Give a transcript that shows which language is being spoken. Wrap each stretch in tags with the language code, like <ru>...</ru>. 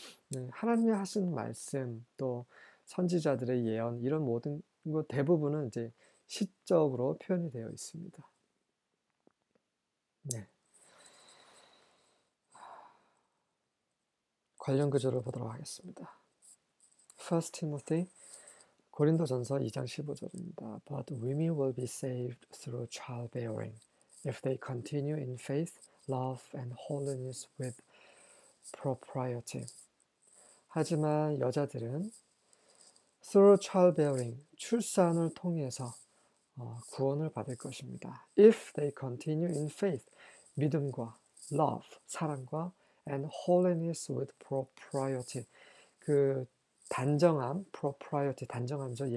<ko>네, 하나님이 하신 말씀, 또 선지자들의 예언, 이런 모든 것 대부분은 이제 시적으로 표현이 되어 있습니다. 네. 관련 구절을 보도록 하겠습니다. 1 Timothy 고린도전서 2장 15절입니다.</ko> <en>But women will be saved through childbearing if they continue in faith, love, and holiness with propriety.</en> <ko>하지만 여자들은</ko> <en>through childbearing,</en> <ko>출산을 통해서 구원을 받을 것입니다.</ko> <en>If they continue in faith,</en> <ko>믿음과 love, 사랑과</ko> <en>and holiness with propriety,</en> <ko>그 단정함, propriety, 단정함이죠.</ko>